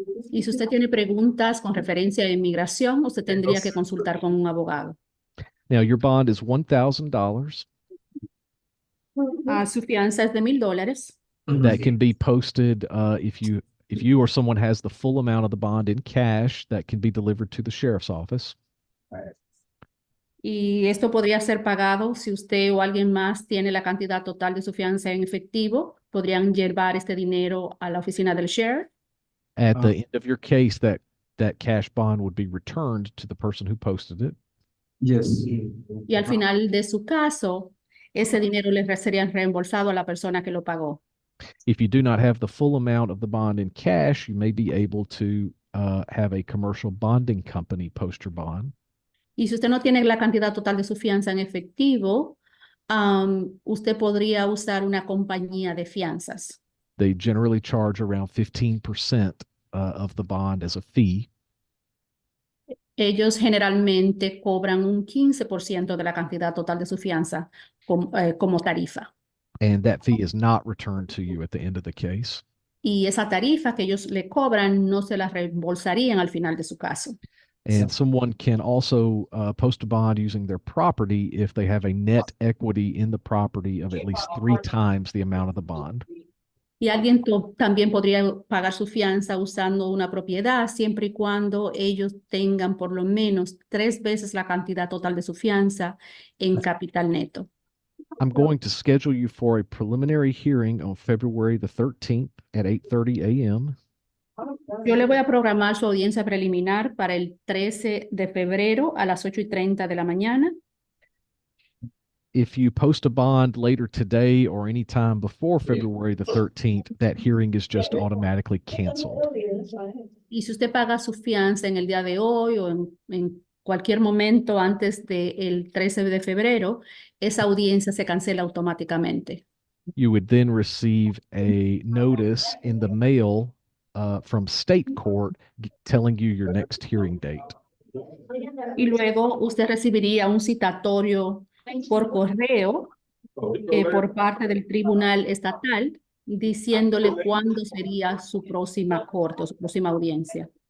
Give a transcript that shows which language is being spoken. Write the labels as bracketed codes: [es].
[es] Y si usted tiene preguntas con referencia a inmigración, usted tendría que consultar con un abogado. [en] Now, your bond is $1,000. [es] Su fianza es de $1,000. [en] That can be posted if you or someone has the full amount of the bond in cash, that can be delivered to the sheriff's office. [es] Y esto podría ser pagado si usted o alguien más tiene la cantidad total de su fianza en efectivo. Podrían llevar este dinero a la oficina del sheriff. [en] At the end of your case, that cash bond would be returned to the person who posted it. Yes. [es] Y al final de su caso, ese dinero le sería reembolsado a la persona que lo pagó. [en] If you do not have the full amount of the bond in cash, you may be able to have a commercial bonding company post your bond. [es] Y si usted no tiene la cantidad total de su fianza en efectivo, usted podría usar una compañía de fianzas. [en] They generally charge around 15% of the bond as a fee. [es] Ellos generalmente cobran un 15% de la cantidad total de su fianza como tarifa. [en] And that fee is not returned to you at the end of the case. [es] Y esa tarifa que ellos le cobran no se la reembolsarían al final de su caso. [en] And someone can also post a bond using their property if they have a net equity in the property of at least 3 times the amount of the bond. [es] Y alguien también podría pagar su fianza usando una propiedad siempre y cuando ellos tengan por lo menos 3 veces la cantidad total de su fianza en capital neto. [en] I'm going to schedule you for a preliminary hearing on February the 13th at 8:30 a.m. [es] Yo le voy a programar su audiencia preliminar para el 13 de febrero a las 8:30 de la mañana. [en] If you post a bond later today or any time before February the 13th, that hearing is just automatically canceled. [es] Y si usted paga su fianza en el día de hoy o en cualquier momento antes del 13 de febrero, esa audiencia se cancela automáticamente. [en] You would then receive a notice in the mail from state court telling you your next hearing date. [es] Y luego usted recibiría un citatorio por correo por parte del tribunal estatal diciéndole cuándo sería su próxima corte o su próxima audiencia.